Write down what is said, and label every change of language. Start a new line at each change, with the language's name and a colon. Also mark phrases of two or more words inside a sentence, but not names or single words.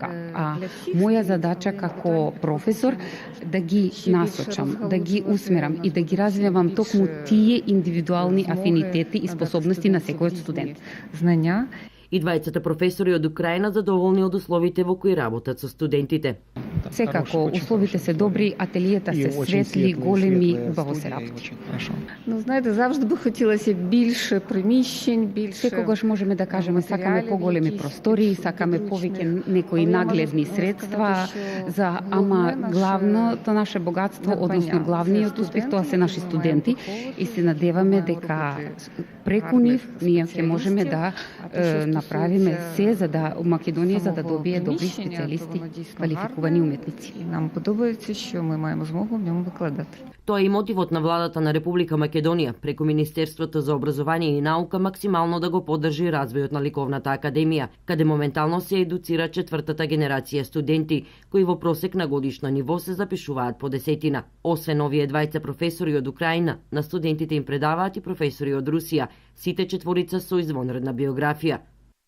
Macedonian: А моја задача како професор да ги насочам, да ги усмерам и да ги развивам токму тие индивидуални афинитети и способности на секој студент. Знања. И двајцата професори од Украина задоволни од условите во кои работат со студентите. Секако, условите се добри, ателијата се светли, големи, убаво се работи. Но знаете,
Ukrainian: завжди би хотілося більше приміщень, більше.
Macedonian: Секогаш можеме да кажеме сакаме поголеми простори, сакаме повеќе некои нагледни средства, ама главното наше богатство, односно главниот успех, тоа се наши студенти и се надеваме дека преку нив ние ќе можеме да направиме се за да Македонија за да добие добри специјалисти, квалификувани уметници.
Ukrainian: Нам подобається, що ми маємо змогу в ньому викладати.
Macedonian: Тоа е и мотивот на владата на Република Македонија преку Министерството за образование и наука максимално да го поддржи развојот на ликовната академија, каде моментално се едуцира четвртата генерација студенти, кои во просек на годишно ниво се запишуваат по десетина. Освен овие двајца професори од Украина, на студентите им предаваат и професори од Русија, сите четворица со извонредна биографија.